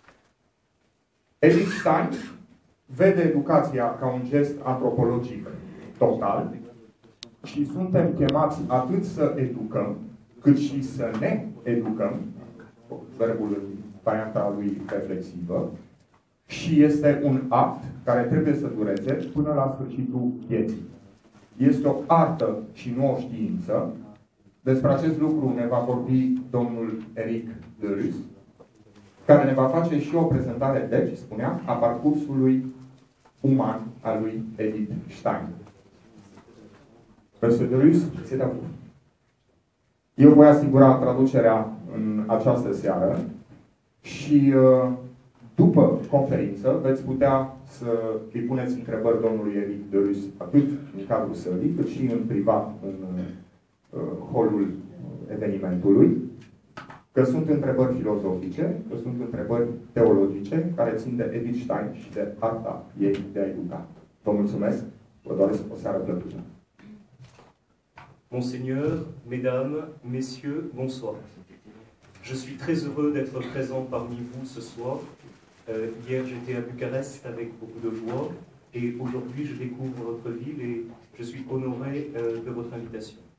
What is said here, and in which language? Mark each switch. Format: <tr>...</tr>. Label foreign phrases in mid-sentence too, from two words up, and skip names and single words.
<ro>Edith Stein vede educația ca un gest antropologic total și suntem chemați atât să educăm, cât și să ne educăm, verbul în varianta lui reflexivă, și este un act care trebuie să dureze până la sfârșitul vieții. Este o artă și nu o știință. Despre acest lucru ne va vorbi domnul Eric de Rus, care ne va face și o prezentare, deci, spuneam, a parcursului uman al lui Edith Stein.</ro> <fr>Monsieur de Rus, c'est à vous.</fr> <ro>Eu voi asigura traducerea în această seară și după conferință veți putea să îi puneți întrebări domnului Eric de Rus, atât în cadrul sălii, cât și în privat, în holul evenimentului, că sunt întrebări filozofice, că sunt întrebări teologice, care țin de Edith Stein și de arta ei de a educa. Vă mulțumesc, vă doresc o seară plăcută.</ro> <fr>Monseigneur, Mesdames, Messieurs, bonsoir. Je suis très heureux d'être présent parmi vous ce soir. Hier, j'étais à Bucarest avec beaucoup de joie et aujourd'hui, je découvre votre ville et je suis honoré de votre invitation.</fr>